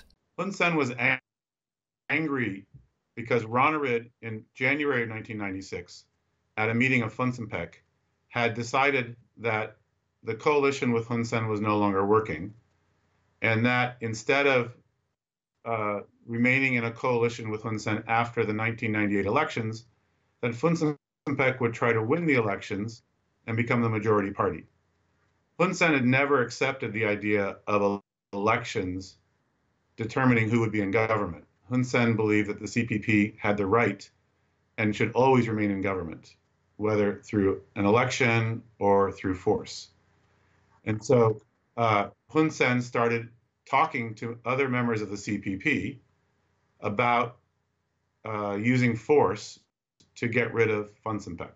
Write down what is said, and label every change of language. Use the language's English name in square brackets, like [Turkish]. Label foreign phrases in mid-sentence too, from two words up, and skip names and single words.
[English] Hun Sen was angry because Ranariddh in January of 1996, at a meeting of Phun Sen Pek, had decided that the coalition with Hun Sen was no longer working, and that instead of remaining in a coalition with Hun Sen after the 1998 elections, that Phun Sen Pek would try to win the elections and become the majority party. Hun Sen had never accepted the idea of elections determining who would be in government. Hun Sen believed that the CPP had the right and should always remain in government, whether through an election or through force. And so Hun Sen started talking to other members of the CPP about using force to get rid of Phun Sen Pek.